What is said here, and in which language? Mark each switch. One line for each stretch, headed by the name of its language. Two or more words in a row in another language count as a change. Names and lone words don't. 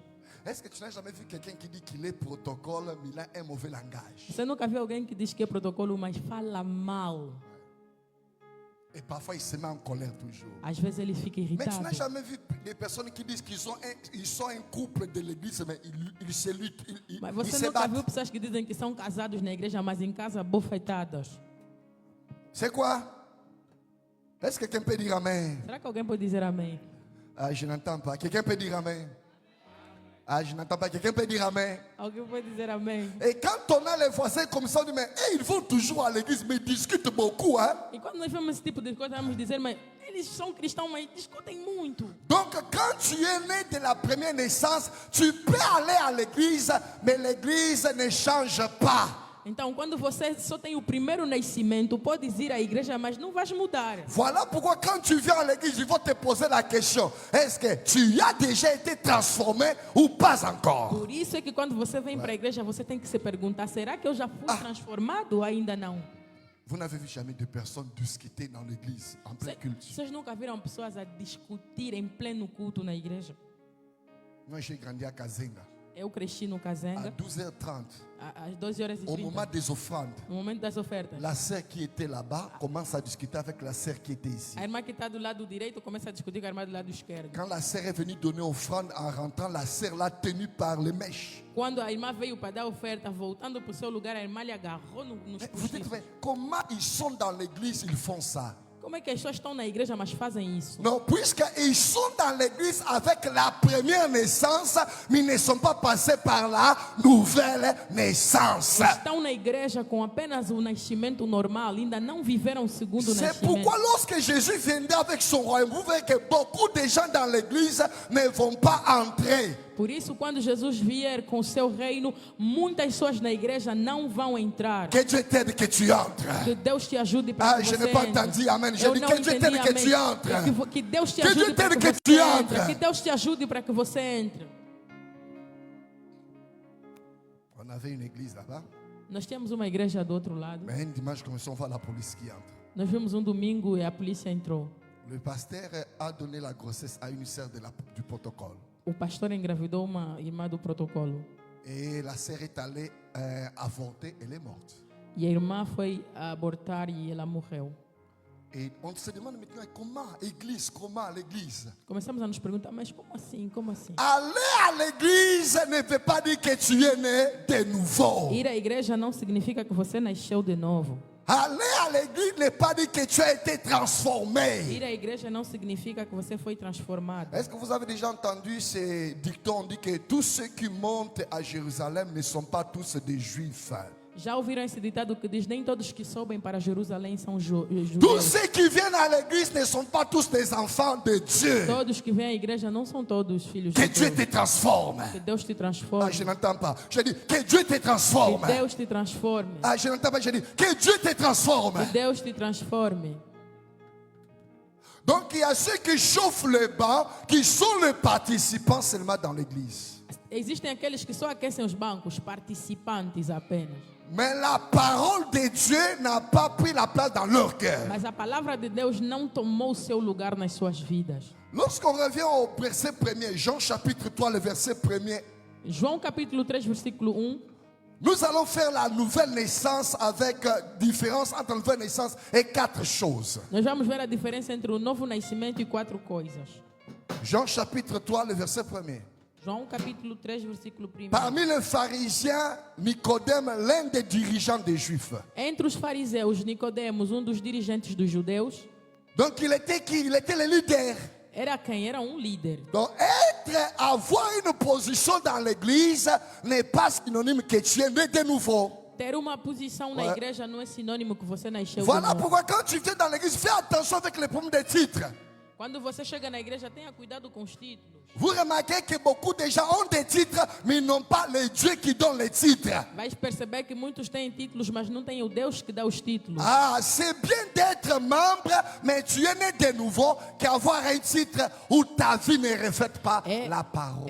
French: Est-ce que tu n'as jamais vu quelqu'un qui dit qu'il est protocole, mais il a un mauvais langage?
Portuguese: Você nunca viu alguém que diz que é protocolo, mas fala mal.
French: Et parfois, il se met en colère toujours.
Portuguese: Às vezes ele fica
French: Mais tu
Portuguese: irritado.
French: n'as jamais vu des personnes qui disent qu'ils sont un couple de l'église, mais ils se luttent,
Portuguese: Mas
French: ils
Portuguese: você
French: se
Portuguese: nunca viu
French: battent.
Portuguese: pessoas que dizem que são casados na igreja, mas em casa bofetadas?
French: C'est quoi? Est-ce que quelqu'un peut dire Amen?
Portuguese: Será que alguém pode dizer amém?
French: Ah, je n'entends pas. Quelqu'un peut dire Amen? Ah, je n'entends pas. Quelqu'un peut dire Amen?
Portuguese: Alguém pode dizer amém?
French: Et quand on a les voisins comme ça, on dit, mais ils vont toujours à l'église, mais ils discutent beaucoup. Hein?
Portuguese: E quando nós vemos esse tipo de coisa, vamos dizer, mas eles são cristãos, mas discutem muito.
French: Donc, quand tu es né de la première naissance, tu peux aller à l'église, mais l'église ne change pas.
Portuguese: Então, quando você só tem o primeiro nascimento, podes ir à igreja, mas não vais mudar.
French: Voilà pourquoi quand tu viens à l'église, ils vont te poser la question, est-ce que tu as déjà été transformé ou pas encore?
Portuguese: Por isso é que quando você vem para a igreja, você tem que se perguntar, será que eu já fui transformado ou ainda não?
French: Vous n'avez vu jamais de personnes discuter dans l'église en plein culte?
Portuguese: Vocês nunca viram pessoas a discutir em pleno culto na igreja?
French: Moi, j'ai grandi à Kazenga,
Portuguese: Eu cresci no
French: à Kazenga, 12h30,
Portuguese: às 12h30,
French: au moment des offrandes.
Portuguese: no momento das ofertas.
French: La sœur qui était là-bas commence à discuter avec la sœur qui était ici.
Portuguese: A irmã que está do lado direito começa a discutir com a irmã do lado esquerdo.
French: Quand la sœur est venue donner offrande en rentrant, la sœur l'a tenue par les mèches.
Portuguese: Quando a irmã veio para dar oferta, voltando para o seu lugar, a irmã lhe agarrou nos
French: Mais vous dites,
Portuguese: postiços.
French: mais comment ils sont dans l'église, ils font ça?
Portuguese: Como é que as pessoas estão na igreja, mas fazem isso?
French: Non, puisqu'ils sont dans l'église avec la première naissance, mais ils ne sont pas passés par la nouvelle naissance.
Portuguese: Estão na igreja com apenas o nascimento normal, ainda não viveram o segundo
French: C'est
Portuguese: nascimento.
French: pourquoi lorsque Jésus viendra avec son royaume, vous verrez que beaucoup de gens dans l'église ne vont pas entrer.
Portuguese: Por isso, quando Jesus vier com o seu reino, muitas pessoas na igreja não vão entrar.
French: Que Dieu t'aide que tu entres.
Portuguese: Que Deus te ajude para
French: Ah,
Portuguese: que
French: je
Portuguese: você
French: n'ai pas
Portuguese: entre.
French: entendu, amen. Je
Portuguese: Eu
French: dis
Portuguese: não
French: que Dieu
Portuguese: entendi,
French: t'aide que
Portuguese: amém.
French: tu entres.
Portuguese: Que Deus te
French: Que
Portuguese: ajude
French: Dieu
Portuguese: para
French: t'aide
Portuguese: que
French: que
Portuguese: você
French: tu
Portuguese: entre.
French: entres.
Portuguese: Que Deus te ajude para que você entre.
French: On avait une église là-bas,
Portuguese: Nós temos uma igreja do outro lado.
French: mais un dimanche, comme ça, on voit la police qui entre.
Portuguese: Nós vimos um domingo e a polícia entrou.
French: Le pasteur a donné la grossesse à une sœur du protocole.
Portuguese: O pastor engravidou uma irmã do protocolo.
French: Et la sœur est allée avorter, elle est morte.
Portuguese: E a irmã foi abortar e ela morreu.
French: Et on se demande maintenant comment l'église?
Portuguese: Começamos a nos perguntar, mas como assim? Como assim?
French: Aller à l'église ne veut pas dire que tu es né de nouveau.
Portuguese: Ir à igreja não significa que você nasceu de novo.
French: Aller à l'église ne veut pas dire que tu as été transformé.
Portuguese: Ir à igreja não significa que você foi transformado.
French: Est-ce que vous avez déjà entendu ces dictons? On dit que tous ceux qui montent à Jérusalem ne sont pas tous des juifs.
Portuguese: Já ouviram esse ditado que diz, nem todos que sobem para Jerusalém são
French: Tous
Portuguese: judeus.
French: ceux qui viennent à l'église ne sont pas tous des enfants de Dieu.
Portuguese: Todos que vêm à igreja não são todos filhos
French: Que
Portuguese: de
French: Dieu
Portuguese: Deus.
French: te transforme.
Portuguese: Que Deus te
French: Ah,
Portuguese: transforme.
French: je n'entends pas. Je dis que Dieu te
Portuguese: Que
French: transforme.
Portuguese: Deus te transforme.
French: Ah, je n'entends pas. Je dis que Dieu te transforme.
Portuguese: Que Deus te transforme.
French: Donc il y a ceux qui chauffent le banc, qui sont les participants seulement dans l'église.
Portuguese: Existem aqueles que só aquecem os bancos, participantes apenas.
French: Mais la parole de Dieu n'a pas pris la place dans leur cœur.
Portuguese: Mas a palavra de Deus não tomou o seu lugar nas suas vidas.
French: Lorsqu'on revient au verset 1er, Jean chapitre 3, le verset 1er,
Portuguese: João capítulo 3, versículo 1.
French: nous allons faire la nouvelle naissance avec différence entre la nouvelle naissance et 4 choses.
Portuguese: Nós vamos ver a diferença entre o novo nascimento e 4 coisas.
French: Jean chapitre 3, le verset 1er.
Portuguese: João capítulo 3, versículo 1.
French: Parmi les pharisiens, Nicodème, l'un des dirigeants des Juifs.
Portuguese: Entre os fariseus, Nicodemos, um dos dirigentes dos judeus,
French: Donc il était qui? Il était le leader.
Portuguese: era quem? Era um líder.
French: Donc avoir une position dans l'église n'est pas synonyme que tu es né de nouveau.
Portuguese: Ter uma posição na igreja não é sinônimo que você nasceu de
French: Voilà
Portuguese: novo.
French: pourquoi quand tu viens dans l'église, fais attention avec les problèmes de titres.
Portuguese: Quando você chega na igreja, tenha cuidado com os títulos.
French: Vous remarquez que beaucoup de gens ont des titres, mais ils n'ont pas le Dieu qui donne les titres.
Portuguese: Vais perceber que muitos têm títulos, mas não têm o Deus que dá os títulos.
French: Ah, c'est bien d'être membre, mais tu es né de nouveau qu'avoir un titre où ta vie ne reflète pas la parole.